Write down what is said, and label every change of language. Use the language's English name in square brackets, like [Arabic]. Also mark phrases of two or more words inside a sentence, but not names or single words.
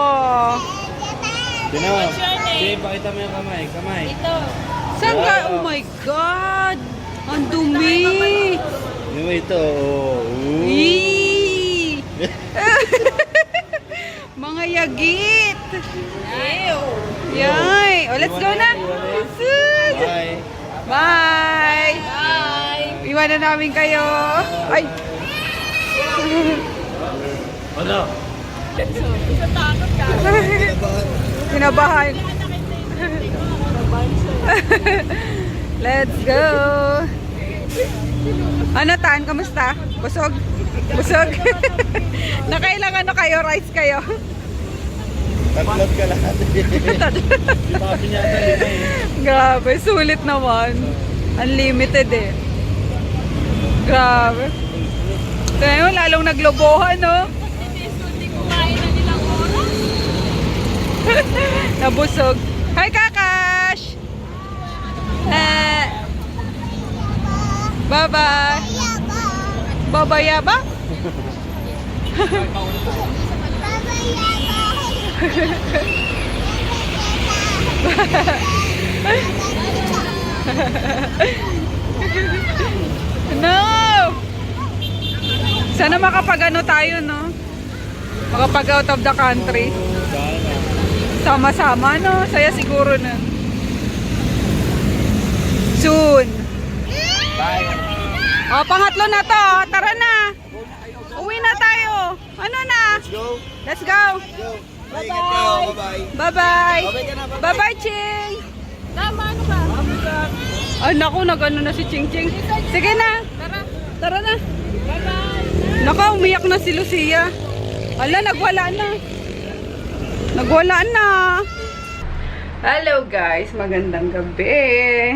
[Filipino] Ginawa. Sige, pakita mo yung kamay. Kamay. Ito. Saan ka? [English] Oh my God! [Filipino] Ang dumi! Yung ito. Eee! Mga yagit! Ew. [English] Yay! Oh, let's go na! Bye. Bye! Bye. [Filipino] Iwanan namin kayo. Ay! Ano? Natakot ka. Kinabahan. [English] Let's go! [Filipino] Ano, Tan? Kamusta? Busog? Busog? Nakailangan na kayo? Rice kayo? Tatlot ka lahat. Papi niya ata lima eh. Grabe, sulit naman. Unlimited eh. Grabe. Kaya lalong naglobohan, no? Hindi kumain na nilang oras. Nabusog. Hi, Kakash! [English] Bye-bye. Babayaba? No! [Filipino] Sana makapag-ano tayo, no? [English] Makapag out of the country. [Filipino] Sama-sama, no? Saya siguro na. [English] Soon. Bye. [Filipino] O, pangatlo na to. Tara na. Uwi na tayo. Ano na? [English] Let's go. Let's go. Go. Bye-bye. Bye-bye. Bye-bye. [Filipino] Okay ka na, bye-bye. [English] Bye-bye, Ching. [Filipino] Tama, ano ba? Ay, naku, nag-ano na si Ching Ching. Sige na. Tara. Tara na. [English] Bye-bye. [Filipino] Naku, umiyak na si Lucia. Ala, nagwala na. Nagwala na. [English] Hello guys, [Filipino] magandang gabi.